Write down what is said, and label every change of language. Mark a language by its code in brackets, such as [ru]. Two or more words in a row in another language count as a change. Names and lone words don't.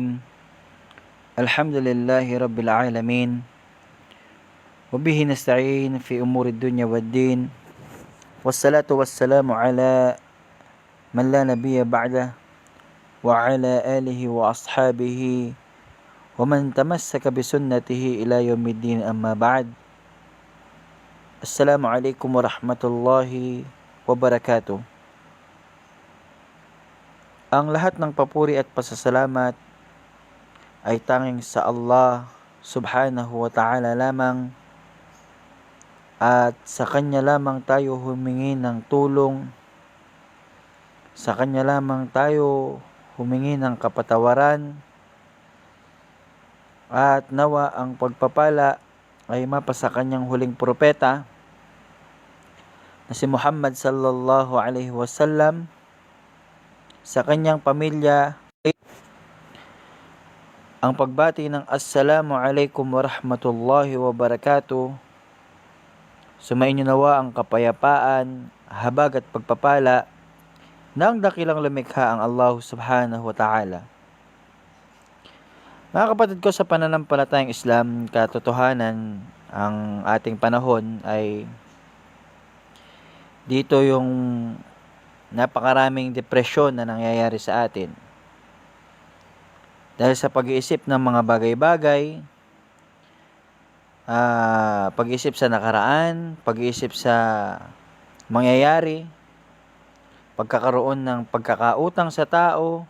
[ar] الحمد لله رب العالمين، وبه نستعين في أمور الدنيا والدين، والصلاة والسلام على من لا نبي بعده وعلى آله وأصحابه ومن تمسك بسنته إلى يوم الدين. أما بعد، السلام عليكم ورحمة الله وبركاته. [tl] Ang lahat ng papuri at pasasalamat ay tanging sa Allah [ar] سبحانه وتعالى [tl] lamang, at sa Kanya lamang tayo humingi ng tulong, sa Kanya lamang tayo humingi ng kapatawaran, at nawa ang pagpapala ay mapasa Kanyang huling propeta na si Muhammad [ar] صلى الله عليه وسلم, [tl] sa kanyang pamilya. Ang pagbati ng [ar] السلام عليكم ورحمة الله وبركاته. [tl] Sumainyo nawa ang kapayapaan, habag at pagpapala ng dakilang lumikha ang Allah [ar] سبحانه وتعالى. [tl] Mga kapatid ko sa pananampalatayang Islam, katotohanan ang ating panahon ay dito yung napakaraming depresyon na nangyayari sa atin dahil sa pag-iisip ng mga bagay-bagay, pag-iisip sa nakaraan, pag-iisip sa mangyayari, pagkakaroon ng pagkakautang sa tao.